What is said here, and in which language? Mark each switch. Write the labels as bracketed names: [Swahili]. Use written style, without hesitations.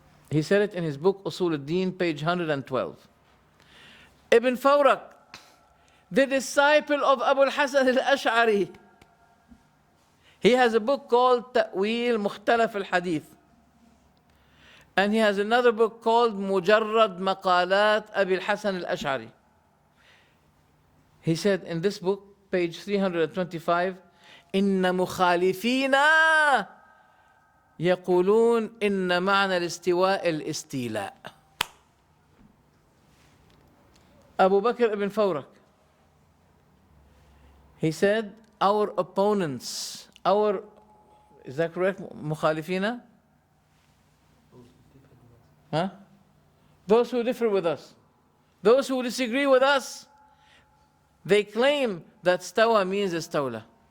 [English] He said it in his book Usul al-Din, page 112. Ibn Fawrak, the disciple of Abu al-Hasan al-Ash'ari, he has a book called Ta'wil Mukhtalaf al-Hadith. And he has another book called Mujarrad Maqalat Abi al-Hasan al-Ash'ari. He said in this book, page 325, [Arabic] إن مخالفين يقولون إن معنى الاستواء الاستيلاء. [English] Abu Bakr ibn Fawrak, he said, our opponents, is that correct? [Arabic] مخالفين? Huh? [English] Those who differ with us, those who disagree with us, they claim that stawa means istawla.